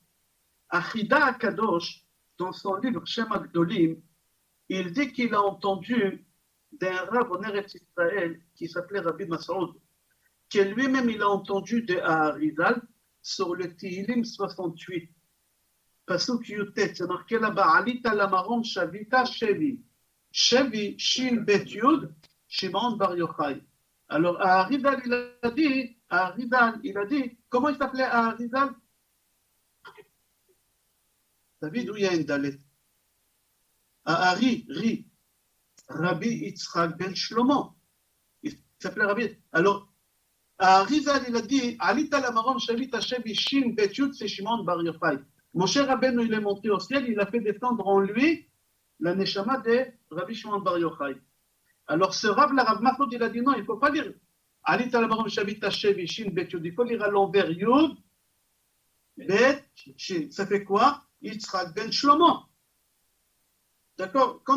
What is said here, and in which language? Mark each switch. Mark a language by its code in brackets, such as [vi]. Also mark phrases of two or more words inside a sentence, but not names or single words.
[fr] Achida Akadosh, dans son livre Shem Agdolim, il dit qu'il a entendu d'un rabbin en Eretz Israël qui s'appelait Rabbi Masoud, que lui-même il a entendu de Aharizal sur le Tehillim 68. [he] פסוק יט, [fr] c'est marqué là-bas, [he] עלית למרום שבית שבי. שבי, שין בית יוד, שמעון בר יוחאי. [fr] Alors Aharizal, il a dit, comment il s'appelait Aharizal? David, où il y a une dalet? Ri, Rabbi Yitzchak ben Shlomo. Il s'appelait Rabbi. Alors, Aharizal, il a dit, [he] עלית למרום שבית שבי, שין בית יוד, c'est Shimon Bar Yochai. [fr] Moshe Rabbeinu, il est monté au ciel, il a fait descendre en lui la neshama de Rabbi Shimon Bar Yochai. Alors ce Rav, la Rav Masoud, il a dit non, il ne faut pas lire [he] עלית למרום שבית שבי, שין בית יוד, [fr] il faut lire à l'envers [he] יוד, בית, שין. [fr] Ça fait quoi? Yitzchak ben Shlomo. D'accord?